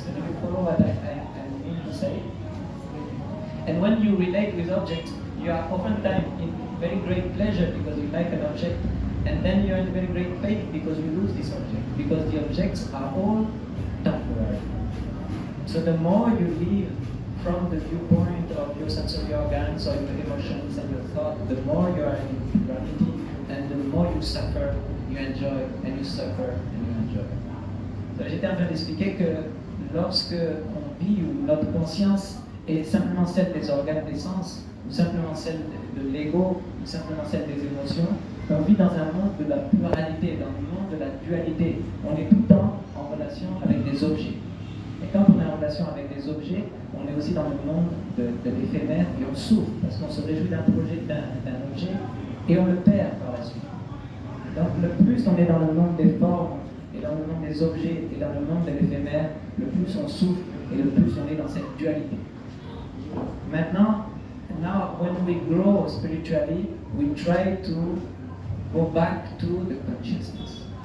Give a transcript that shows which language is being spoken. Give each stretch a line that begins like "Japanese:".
English: Do you follow what I mean to say? And when you relate with objects, you are oftentimes in very great pleasure because you like an object, and then you are in very great pain because you lose this object, because the objects are all temporary. So the more you live from the viewpoint of your sensory organs or your emotions and your thought, the more you are in plurality, and the more you suffer, you enjoy, and you suffer, and you enjoy.
French: So, j'étais en train d'expliquer que lorsque on vit où notre conscience est simplement celle des organes des sens, ou simplement celle de l'ego, ou simplement celle des émotions, on vit dans un monde de la pluralité, dans le monde de la dualité. On est tout le temps en relation avec des objets. Et quand on est en relation avec des objets, on est aussi dans le monde de l'éphémère, et on souffre parce qu'on se réjouit d'un objet et on le perd par la suite. Donc le plus on est dans le monde des formes et dans le monde des objets et dans le monde de l'éphémère, le plus on souffre et le plus on est dans cette dualité.
English: Maintenant, now when we grow spiritually, we try to go back to the consciousness.